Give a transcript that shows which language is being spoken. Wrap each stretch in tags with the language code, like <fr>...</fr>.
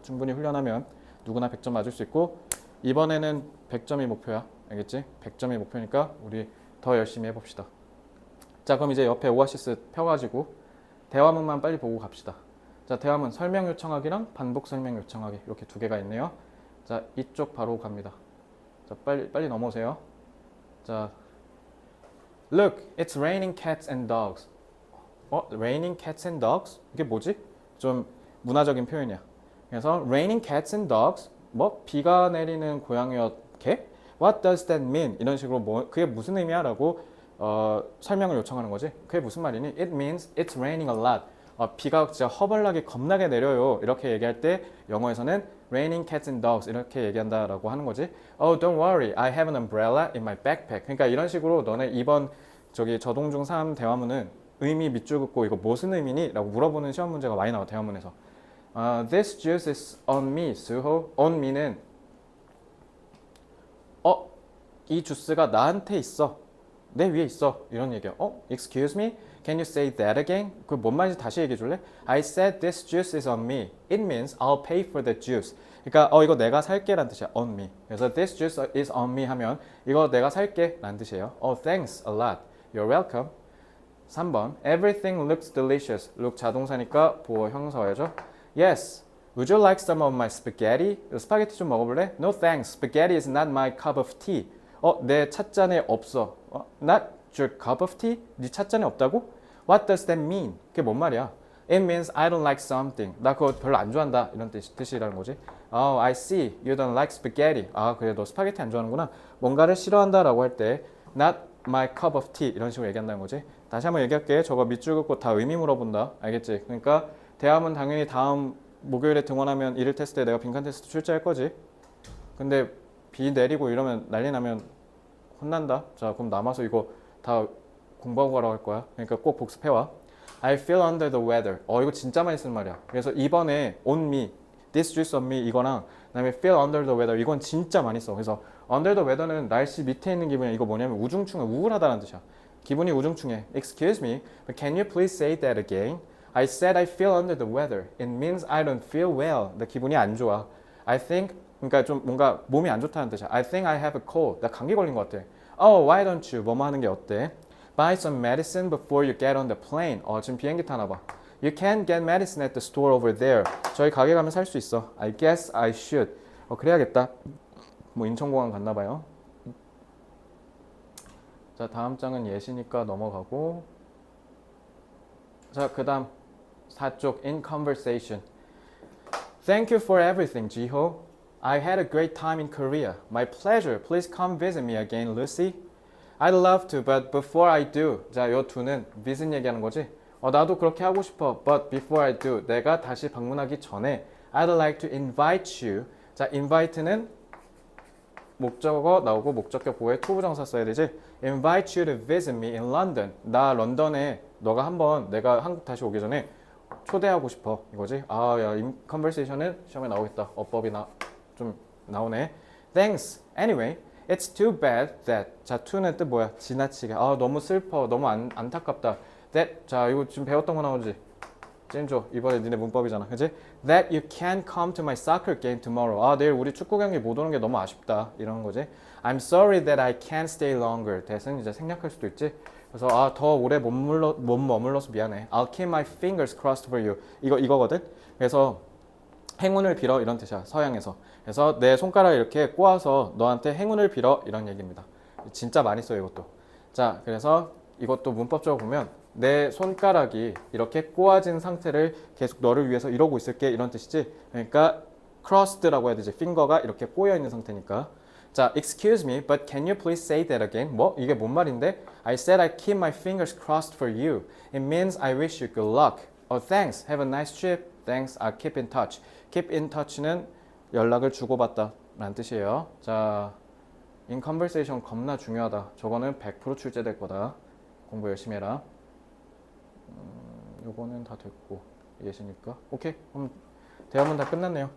<ko>충분히 훈련하면 누구나 100점 맞을 수 있고, 이번에는 100점이 목표야. 알겠지? 100점이 목표니까 우리 더 열심히 해봅시다. 자, 그럼 이제 옆에 오아시스 펴가지고 대화문만 빨리 보고 갑시다. 자, 대화문 설명 요청하기랑 반복 설명 요청하기 이렇게 두 개가 있네요. 자, 이쪽 바로 갑니다. 자, 빨리 넘어오세요.</ko> <en>자, Look, it's raining cats and dogs.</en> <ko>Raining cats and dogs? 이게 뭐지? 좀 문화적인 표현이야. 그래서 raining cats and dogs, 뭐 비가 내리는 고양이와 개?</ko> <en>What does that mean?</en> <ko>이런 식으로 그게 무슨 의미야? 라고 설명을 요청하는 거지. 그게 무슨 말이니?</ko> <en>It means it's raining a lot.</en> <ko>비가 진짜 허벌나게 겁나게 내려요. 이렇게 얘기할 때 영어에서는 raining cats and dogs 이렇게 얘기한다라고 하는 거지.</ko> <en>Oh, don't worry, I have an umbrella in my backpack.</en> <ko>그러니까 이런 식으로 너네 이번 저기 저동중 3 대화문은 의미 밑줄 긋고 이거 무슨 의미니? 라고 물어보는 시험 문제가 많이 나와 대화문에서.</ko> <en>This juice is on me, Suho.</en> <ko>On me는 이 주스가 나한테 있어. 내 위에 있어. 이런 얘기야.</ko> <en>Excuse me? Can you say that again?</en> <ko>그 뭔 말인지 다시 얘기해 줄래?</ko> <en>I said this juice is on me. It means I'll pay for the juice.</en> <ko>그러니까 이거 내가 살게 라는 뜻이야.</ko> <en>On me.</en> <ko>그래서 this juice is on me 하면 이거 내가 살게 라는 뜻이에요.</ko> <en>Oh, thanks a lot. You're welcome.</en> <ko>3번.</ko> <en>Everything looks delicious.</en> <ko>look 자동사니까 보어 형사어야죠.</ko> <en>Yes. Would you like some of my spaghetti?</en> <ko>스파게티 좀 먹어볼래?</ko> <en>No thanks. Spaghetti is not my cup of tea.</en> <ko>내 찻잔에 없어.</ko> <en>Not your cup of tea?</en> <ko>네 찻잔에 없다고?</ko> <en>What does that mean?</en> <ko>그게 뭔 말이야?</ko> <en>It means I don't like something.</en> <ko>나 그거 별로 안 좋아한다. 이런 뜻이라는 거지.</ko> <en>Oh, I see. You don't like spaghetti.</en> <ko>그래 너 스파게티 안 좋아하는구나. 뭔가를 싫어한다라고 할 때 not my cup of tea 이런 식으로 얘기한다는 거지. 다시 한번 얘기할게. 저거 밑줄 긋고 다 의미 물어본다. 알겠지? 그러니까 대화문 당연히 다음 목요일에 등원하면 1일 테스트에 내가 빈칸 테스트 출제할 거지. 근데 비 내리고 이러면 난리 나면 혼난다. 자, 그럼 남아서 이거 다 공부하고 가라고 할 거야. 그러니까 꼭 복습해와.</ko> <en>I feel under the weather.</en> <ko>이거 진짜 많이 쓰는 말이야. 그래서 이번에 on me, this juice on me 이거랑 그다음에 feel under the weather 이건 진짜 많이 써. 그래서 under the weather는 날씨 밑에 있는 기분이야. 이거 뭐냐면 우중충해, 우울하다는 뜻이야. 기분이 우중충해.</ko> <en>Excuse me, but can you please say that again? I said I feel under the weather. It means I don't feel well.</en> <ko>나 기분이 안 좋아. I think 그러니까 좀 뭔가 몸이 안 좋다는 뜻이야.</ko> <en>I think I have a cold.</en> <ko>나 감기 걸린 것 같아.</ko> <en>Oh, why don't you?</en> <ko>뭐뭐 하는 게 어때?</ko> <en>Buy some medicine before you get on the plane.</en> <ko>지금 비행기 타나 봐.</ko> <en>You can get medicine at the store over there.</en> <ko>저희 가게 가면 살 수 있어.</ko> <en>I guess I should.</en> <ko>그래야겠다. 뭐 인천공항 갔나 봐요. 자, 다음 장은 예시니까 넘어가고. 자, 그 다음 4쪽 in conversation.</ko> <en>Thank you for everything, Jiho. I had a great time in Korea. My pleasure. Please come visit me again, Lucy. I'd love to, but before I do.</en> <ko>자, 요 두는 visit 얘기하는 거지. 나도 그렇게 하고 싶어.</ko> <en>But before I do.</en> <ko>내가 다시 방문하기 전에</ko> <en>I'd like to invite you.</en> <ko>자, invite는 목적어 나오고 목적격 보호에 투부정사 써야 되지.</ko> <en>Invite you to visit me in London.</en> <ko>나 런던에 너가 한번 내가 한국 다시 오기 전에 초대하고 싶어. 이거지. 야, conversation은 시험에 나오겠다. 어법이 좀 나오네.</ko> <en>Thanks. Anyway, it's too bad that.</en> <ko>자, to는 뜻 뭐야? 지나치게. 너무 슬퍼. 너무 안타깝다. That. 자, 이거 지금 배웠던 거 나오지? 찐조. 이번에 니네 문법이잖아. 그치?</ko> <en>That you can't come to my soccer game tomorrow.</en> <ko>내일 우리 축구 경기 못 오는 게 너무 아쉽다. 이런 거지.</ko> <en>I'm sorry that I can't stay longer.</en> <ko>that은 이제 생략할 수도 있지. 그래서 더 오래 못 머물러서 미안해.</ko> <en>I'll keep my fingers crossed for you.</en> <ko>이거거든. 그래서 행운을 빌어 이런 뜻이야. 서양에서. 그래서 내 손가락을 이렇게 꼬아서 너한테 행운을 빌어 이런 얘기입니다. 진짜 많이 써요 이것도. 자, 그래서 이것도 문법적으로 보면 내 손가락이 이렇게 꼬아진 상태를 계속 너를 위해서 이러고 있을게 이런 뜻이지. 그러니까 crossed라고 해야 되지. finger가 이렇게 꼬여 있는 상태니까.</ko> <en>자, excuse me, but can you please say that again?</en> <ko>뭐? 이게 뭔 말인데?</ko> <en>I said I keep my fingers crossed for you. It means I wish you good luck. Thanks. Have a nice trip. Thanks. I'll keep in touch.</en> <ko>Keep in touch는 연락을 주고받다 라는 뜻이에요. 자, in conversation 겁나 중요하다. 저거는 100% 출제될 거다. 공부 열심히 해라. 요거는 다 됐고 예시니까. 오케이. 그럼 대화문 다 끝났네요.</ko>